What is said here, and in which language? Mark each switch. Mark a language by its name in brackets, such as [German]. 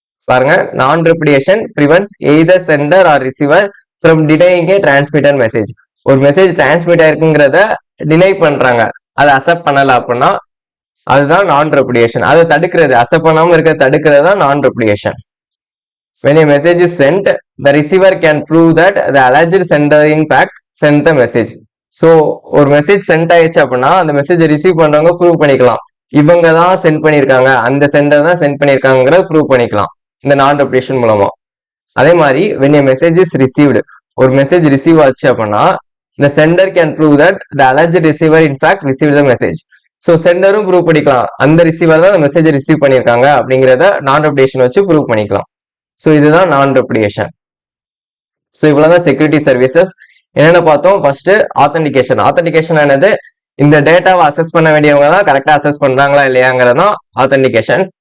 [Tamil] பாருங்க, [English] நான் replication prevents either sender or receiver from denying a transmitter message. [Tamil] ஒரு message transmit ஆயிருக்குங்கிறத deny பண்றாங்க, அதை அக்செப்ட் பண்ணல அப்படின்னா அதுதான் நான் ரெப்ளிகேஷன். அதை தடுக்கிறது, அக்செப்ட் பண்ணாம இருக்க தடுக்கிறது தான் நான் replication. [English] When a message is sent, the receiver can prove that the alleged sender in fact sent the message. [Tamil] So ஒரு மெசேஜ் சென்ட் ஆயிடுச்சு அப்படின்னா அந்த மெசேஜ் ரிசீவ் பண்றவங்க ப்ரூவ் பண்ணிக்கலாம், இவங்க தான் சென்ட் பண்ணியிருக்காங்க, அந்த சென்டர் தான் சென்ட் பண்ணியிருக்காங்கிறத ப்ரூவ் பண்ணிக்கலாம் இந்த நான் ரெப்ளிகேஷன் மூலமா. அதே மாதிரி [English] when a message is received, [Tamil] ஒரு மெசேஜ் ரிசீவ் ஆச்சு அப்படின்னா [English] the sender can prove that the alleged receiver in fact received the message. [Tamil] So சென்டரும் prove பண்ணிக்கலாம், அந்த ரிசீவர் தான் அந்த மெசேஜ் ரிசீவ் பண்ணியிருக்காங்க அப்படிங்கிறத நான் ரெப்ளிகேஷன் வச்சு ப்ரூவ் பண்ணிக்கலாம். ஸோ இதுதான் நான் ரெப்ளிகேஷன். ஸோ இவ்வளவுதான் செக்யூரிட்டி சர்வீசஸ். என்னென்ன பார்த்தோம், ஃபர்ஸ்ட் ஆத்தென்டிகேஷன். ஆத்தென்டிகேஷன் ஆனது இந்த டேட்டாவை அசஸ் பண்ண வேண்டியவங்க தான் கரெக்டா அசஸ் பண்றாங்களா இல்லையாங்கிறது தான் ஆத்தென்டிகேஷன்.